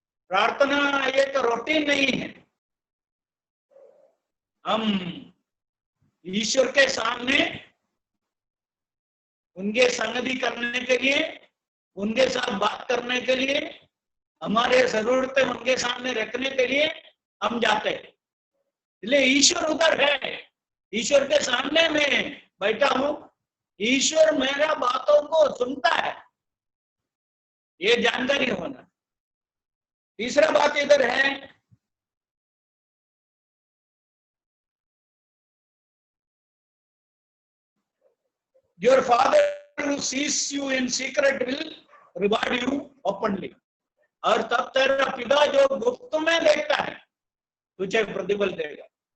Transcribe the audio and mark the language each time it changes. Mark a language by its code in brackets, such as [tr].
[hi] प्रार्थना एक रूटीन नहीं है, हम ईश्वर के सामने उनके संगति करने के लिए, उनके साथ बात करने के लिए, हमारे जरूरतें उनके सामने रखने के लिए हम जाते हैं। इसलिए ईश्वर उधर है, ईश्वर के सामने मैं बैठा हूं, ईश्वर मेरा बातों को सुनता है, ये जानकारी होना। तीसरा बात इधर है, [en] your father who sees you in secret will reward you openly. [hi] और तब तेरा पिता जो गुप्त में देखता है तुझे प्रतिफल देगा।